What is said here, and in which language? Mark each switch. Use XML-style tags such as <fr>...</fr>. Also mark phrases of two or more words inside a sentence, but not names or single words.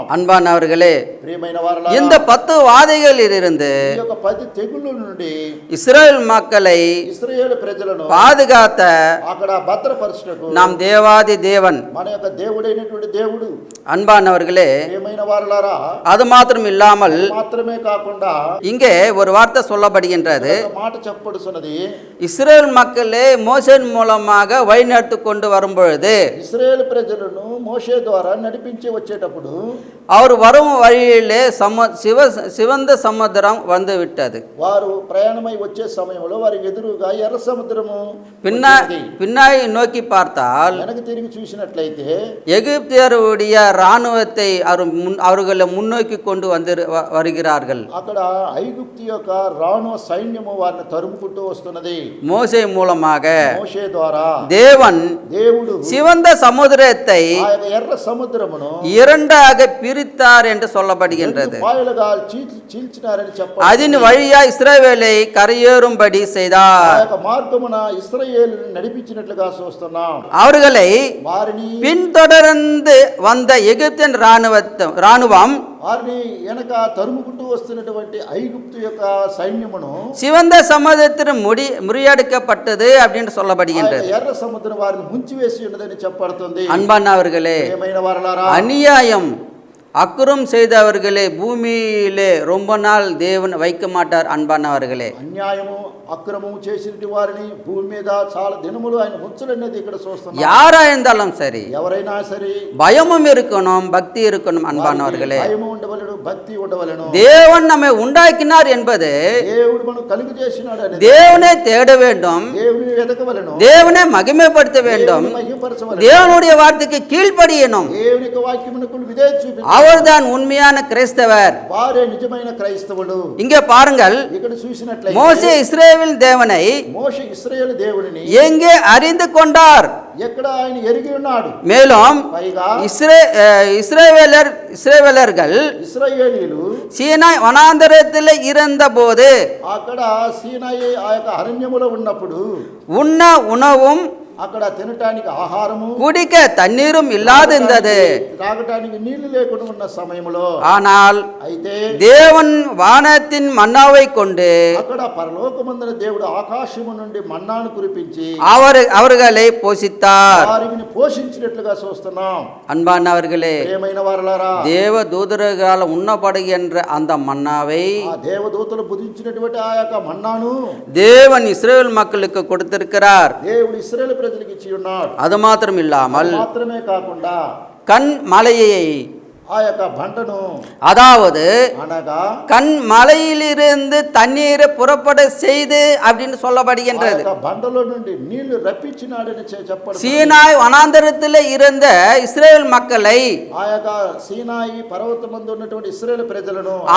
<ta>அன்பானவர்களே,</ta> <te>ప్రియమైన వారలారా,</te> <ta>இந்த 10 வாதைகளில் இருந்து</ta> <te>ఈ యొక్క 10 తెగుళ్ళ నుండి</te> <ta>இஸ்ரவேல் மக்களை</ta> <te>ఇశ్రాయేలు ప్రజలను</te> <ta>பாதுகாத்த</ta> <te>అక్కడ భద్రపరచుటకు</te> <ta>நாம் தேவாதி தேவன்.</ta> <te>మన యొక్క దేవుడైనటువంటి దేవుడు.</te> <ta>அன்பானவர்களே,</ta> <te>ప్రియమైన వారలారా,</te> <ta>அது மாத்திரம் இல்லாமல்</ta> <te>మాత్రమే కాకుండా</te> <ta>இங்கே ஒரு வார்த்தை சொல்லப்படுகின்றது.</ta> <te>ఒక మాట చెప్పబడుతున్నది.</te> <ta>இஸ்ரவேல் மக்களே மோசேன் மூலமாக வழிநடத்தி கொண்டு வரும்பொழுது</ta> <te>ఇశ్రాయేలు ప్రజలను మోషే ద్వారా నడిపించి వచ్చేటప్పుడు</te> <ta>அவர் வரும் வழியிலே சிவந்த சமுத்திரம் வந்து விட்டது.</ta> <te>వారు ప్రయాణమై వచ్చే సమయంలో వారికి ఎదురుగా ఎర్ర సముద్రము</te> <ta>பின்னாடி நோக்கி பார்த்தால்</ta> <te>వెనక తిరిగి చూసినట్లయితే</te> <ta>எகிப்தியருடைய இராணுவத்தை அவர்களை முன்னோக்கி கொண்டு வருகிறார்கள்.</ta> <te>అక్కడ ఐగుప్తు యొక్క రాణువ సైన్యము వారిని తరుముకుంటూ వస్తున్నది.</te> <ta>மோசே மூலமாக</ta> <te>మోషే ద్వారా</te> <ta>దేవుడు சிவந்த சமுத்திரத்தை</ta> <te>ఎర్ర సముద్రమును</te> <ta>இரண்டாக பிரித்தார் என்று சொல்லப்படுகின்றது.</ta> <te>పాయలుగా చీల్చినారని చెప్పారు.</te> <ta>அதன் வழியா இஸ்ரவேலை கரையேறும்படி செய்தார்.</ta> <te>మార్గమున ఇశ్రాయేలును నడిపించినట్లుగా చూస్తున్నాం.</te> <ta>அவர்களை</ta> <te>వారిని</te> <ta>பின்தொடர்ந்து வந்த எகிப்தியன் ராணுவம்</ta> <te>వారిని వెనక తరుముకుంటూ వస్తున్నటువంటి ఐగుప్తు యొక్క సైన్యమును</te> <ta>சிவந்த சமுத்திரம் முறியடிக்கப்பட்டது அப்படின்னு சொல்லப்படுகின்றது.</ta> <te>ఎర్ర సముద్రం వారిని ముంచివేసి ఉన్నదని చెప్పబడుతుంది.</te> <ta>அன்பானவர்களே, அநியாயம் அக்குறம் செய்தவர்களே பூமியிலே ரொம்ப நாள் தேவன் வைக்க மாட்டார். அன்பானவர்களே,</ta> <te>అన్యాయము అక్రమము చేసినటువంటి వారిని భూమి మీద చాలా దినములు ఆయన ఉంచలనేది ఇక్కడ చూస్తున్నాం.</te> <ta>யாரா இருந்தாலும் சரி,</ta> <te>ఎవరైనా సరే</te> <ta>பயமும் இருக்கணும், பக்தி இருக்கணும். அன்பானவர்களே,</ta> <te>భయము ఉండవలెను, భక్తి ఉండవలెను.</te> <ta>தேவன் நம்மை உண்டாக்கினார் என்பது</ta> <te>దేవుడు మనం కలుగు చేసినాడు అనేది</te> <ta>தேவனை தேட வேண்டும்,</ta> <te>దేవుని వెతకవలెను,</te> <ta>தேவனை மகிமைப்படுத்த வேண்டும்,</ta> <te>మహిమపరచవలెను,</te> <ta>தேவனுடைய வார்த்தைக்கு கீழ்ப்படியணும்.</ta> <te>దేవుని యొక్క వాక్యమునకు విధేయత చూపించాలి.</te> <ta>அவர்தான் உண்மையான கிறிஸ்தவர்.</ta> <te>వారే నిజమైన క్రైస్తవులు.</te> <ta>இங்கே பாருங்கள்,</ta> <te>ఇక్కడ చూసినట్లయితే</te> <ta>மோசே இஸ்ரவேல் தேவனை</ta> <te>మోషే ఇశ్రాయేలు దేవునిని</te> <ta>எங்கே அறிந்து கொண்டார்,</ta> <te>ఎక్కడ ఆయన ఎరిగి ఉన్నాడు.</te> <ta>மேலும்</ta> <te>పైగా</te> <ta>இஸ்ரவேலர்கள்</ta> <te>ఇశ్రాయేలీయులు</te> <ta>சீனாய் வனாந்தரத்தில் இருந்தபோது</ta> <te>అక్కడ సీనాయి ఆ యొక్క అరణ్యములో ఉన్నప్పుడు</te> <ta>உண்ண உணவும்</ta> <te>అక్కడ తినటానికి ఆహారము</te> <ta>குடிக்க தண்ணீரும் இல்லாதிருந்தது.</ta> <te>తాగటానికి నీళ్లు లేకుండా ఉన్న సమయంలో</te> <ta>ஆனால்</ta> <te>అయితే</te> <ta>தேவன் வானத்தின் மன்னாவை கொண்டு</ta> <te>అక్కడ పరలోకమందున దేవుడు ఆకాశము నుండి మన్నాను కురిపించి</te> <ta>அவர்களை போஷித்தார்.</ta> <te>వారిని పోషించినట్లుగా చూస్తున్నాం.</te> <ta>அன்பானவர்களே,</ta> <te>ప్రియమైన వారలారా,</te> <ta>தேவ தூதர்களால் உண்ணப்படுகின்ற அந்த மன்னாவை</ta> <te>ఆ దేవదూతలు బుధించినటువంటి ఆ యొక్క మన్నాను</te> <ta>தேவன் இஸ்ரவேல் மக்களுக்கு கொடுத்திருக்கிறார்.</ta> <te>దేవుడు ఇశ్రాయేలు ప్రజలకు ఇచ్చి ఉన్నాడు.</te> <ta>அது மாத்திரம் இல்லாமல்</ta> <te>మాత్రమే కాకుండా</te> <ta>கண் மலையை,</ta> <te>ఆ యొక్క బంటను</te> <ta>அதாவது</ta> <te>అనగా</te> <ta>கண் மலையிலிருந்து தண்ணீரை புறப்பட செய்து அப்படின்னு சொல்லப்படுகின்றது.</ta> <te>బండలో నుండి నీళ్లు రప్పించినాడని చెప్పడం.</te> <ta>சீனாய் வனாந்தரத்தில் இருந்த இஸ்ரேல் மக்களை</ta> <te>ఆ యొక్క సీనాయి పర్వతమందు ఉన్నటువంటి ఇశ్రాయేలు ప్రజలను</te>